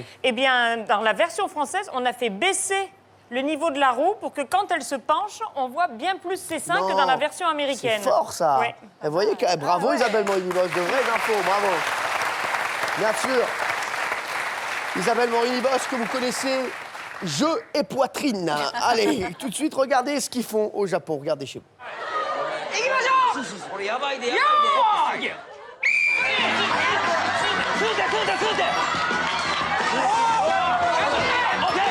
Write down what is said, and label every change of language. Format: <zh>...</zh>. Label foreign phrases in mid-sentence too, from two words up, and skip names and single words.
<fr>eh bien, dans la version française, on a fait baisser le niveau de la roue pour que quand elle se penche, on voit bien plus ses seins que dans la version américaine. C'est fort, ça. Oui. Et vous voyez que, bravo Isabelle Morini-Bosch, de vraies infos, bravo. Bien sûr. Isabelle Morini-Bosch, que vous connaissez, jeu et poitrine. Allez, tout de suite, regardez ce qu'ils font au Japon. Regardez chez vous.</fr> <ja>行きましょう。これやばいでやばいで。よーい。吸うて吸うて吸うて。おー。オッケー。</ja>